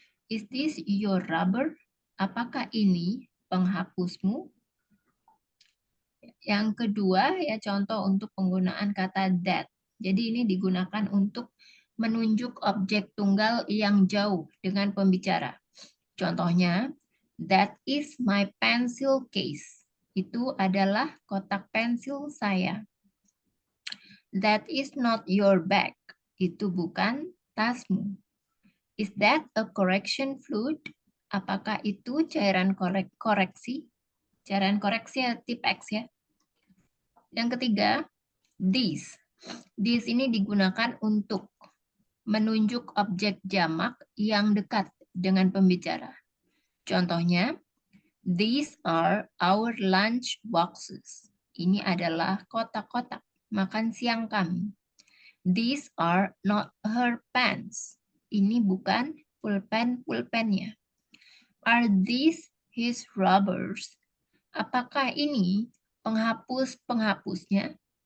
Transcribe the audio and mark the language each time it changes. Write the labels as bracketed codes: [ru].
[en] Is this your rubber? [id] Apakah ini penghapusmu? Yang kedua ya contoh untuk penggunaan kata that. Jadi ini digunakan untuk menunjuk objek tunggal yang jauh dengan pembicara. [en] Contohnya, that is my pencil case. [id] Itu adalah kotak pensil saya. [en] That is not your bag. [id] Itu bukan tasmu. [en] Is that a correction fluid? [id] Apakah itu cairan koreksi? Cairan koreksi ya, tip X ya. Yang ketiga, this. This ini digunakan untuk menunjuk objek jamak yang dekat dengan pembicara. [en] Contohnya, these are our lunch boxes. [id] Ini adalah kotak-kotak makan siang kami. [en] These are not her pants. [id] Ini bukan pulpen-pulpennya. [en] Are these his rubbers? [id] Apakah ini penghapus-penghapusnya?